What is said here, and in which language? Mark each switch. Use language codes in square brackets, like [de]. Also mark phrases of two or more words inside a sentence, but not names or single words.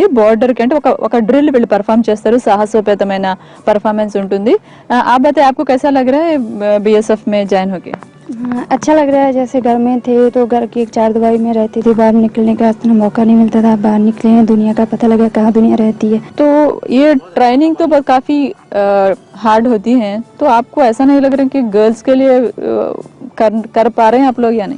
[hi] बॉर्डर के [te] అంటే ఒక డ్రిల్ వీళ్ళు పర్ఫామ్ చేస్తారు, సాహసోపేతమైన పర్ఫార్మెన్స్ ఉంటుంది. [hi] आप बताइए, आपको कैसा लग रहा है बीएसएफ में ज्वाइन होके? अच्छा लग रहा है. जैसे घर में थे तो घर की एक चारदीवारी में रहती थी, बाहर निकलने का इतना मौका नहीं मिलता था. बाहर निकले हैं, दुनिया का पता लगा कहाँ दुनिया रहती है. तो ये ट्रेनिंग तो काफी हार्ड होती है, तो आपको ऐसा नहीं लग रहा कि गर्ल्स के लिए कर पा रहे हैं आप लोग या नहीं?